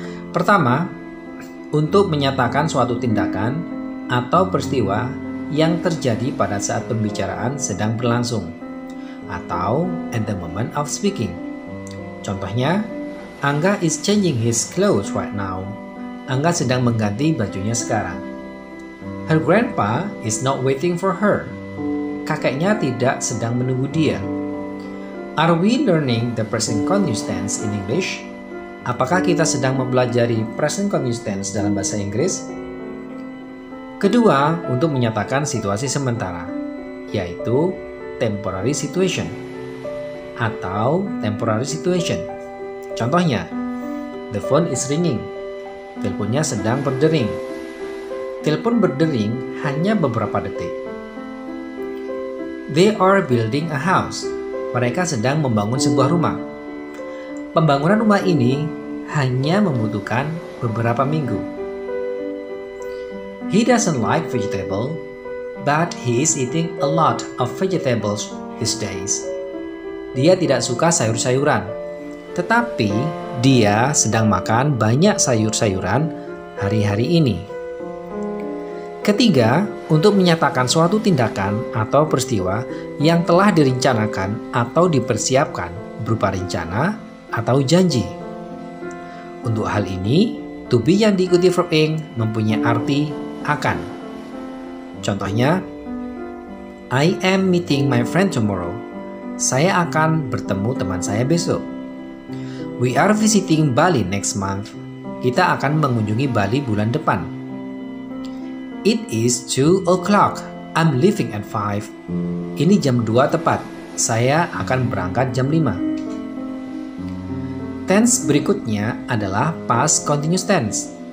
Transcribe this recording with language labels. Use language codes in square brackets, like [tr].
[id] Pertama, untuk menyatakan suatu tindakan atau peristiwa yang terjadi pada saat pembicaraan sedang berlangsung, atau [en] at the moment of speaking. [id] Contohnya, [en] Angga is changing his clothes right now. [id] Angga sedang mengganti bajunya sekarang. [en] Her grandpa is not waiting for her. [id] Kakeknya tidak sedang menunggu dia. [en] Are we learning the present continuous tense in English? [id] Apakah kita sedang mempelajari present continuous tense dalam bahasa Inggris? Kedua, untuk menyatakan situasi sementara, yaitu temporary situation atau temporary situation. Contohnya, [en] the phone is ringing. [id] Teleponnya sedang berdering. Telepon berdering hanya beberapa detik. [en] They are building a house. [id] Mereka sedang membangun sebuah rumah. Pembangunan rumah ini hanya membutuhkan beberapa minggu. [en] He doesn't like vegetable, but he is eating a lot of vegetables these days. [id] Dia tidak suka sayur-sayuran, tetapi dia sedang makan banyak sayur-sayuran hari-hari ini. Ketiga, untuk menyatakan suatu tindakan atau peristiwa yang telah direncanakan atau dipersiapkan berupa rencana atau janji. Untuk hal ini, to be yang diikuti verb ing mempunyai arti akan. Contohnya, [en] I am meeting my friend tomorrow. [id] Saya akan bertemu teman saya besok. [en] We are visiting Bali next month. [id] Kita akan mengunjungi Bali bulan depan. [en] It is 2 o'clock. I'm leaving at 5. [id] Ini jam 2 tepat. Saya akan berangkat jam 5. Tense berikutnya adalah past continuous tense.